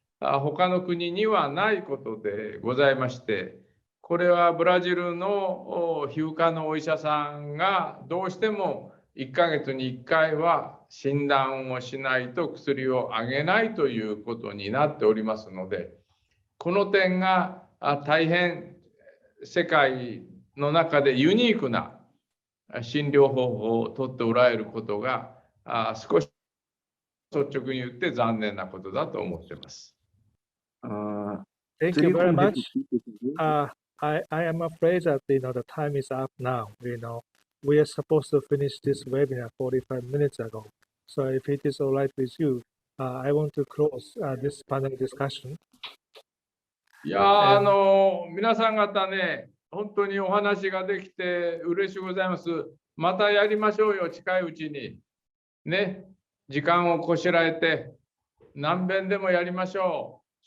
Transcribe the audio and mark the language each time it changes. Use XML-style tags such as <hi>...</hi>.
<ja>他の国にはないことでございまして、これはブラジルの皮膚科のお医者さんがどうしても1ヶ月に1回は診断をしないと薬をあげないということになっておりますので、この点が大変世界の中でユニークな診療方法をとっておられることが少し率直に言って残念なことだと思っています。</ja> <en>Thank you very much. I am afraid that the time is up now. We are supposed to finish this webinar 45 minutes ago. So if it is all right with you, I want to close this panel discussion.</en> <ja>いや皆さん方ね、本当にお話ができて嬉しいございます。またやりましょうよ、近いうちに。ね、時間をこしらえて、何遍でもやりましょう。</ja>